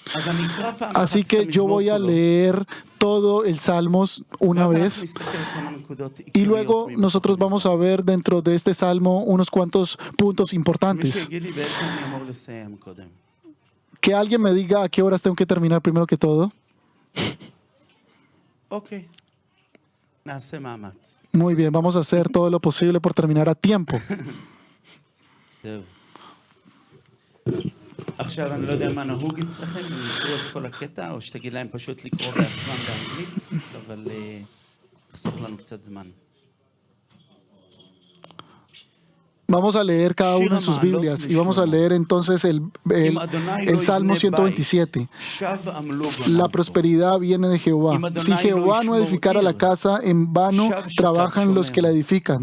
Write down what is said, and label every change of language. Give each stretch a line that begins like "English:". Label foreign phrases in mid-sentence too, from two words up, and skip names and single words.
Spanish: Así que yo voy a leer todo el Salmos una vez y luego nosotros vamos a ver dentro de este Salmo unos cuantos puntos importantes. Que alguien me diga a qué horas tengo que terminar primero que todo. Muy bien, vamos a hacer todo lo posible por terminar a tiempo.
Hebrew: עכשיו אני לא יודע מה נהוג אצלכם, אם יקראו את כל הקטע, או שתגיד להם פשוט לקרוא בעצמם באנגלית, אבל תחסוך לנו קצת זמן.
Spanish: Vamos a leer cada uno en sus Biblias y vamos a leer entonces el Salmo 127. La prosperidad viene de Jehová. Si Jehová no edificara la casa, en vano trabajan los que la edifican.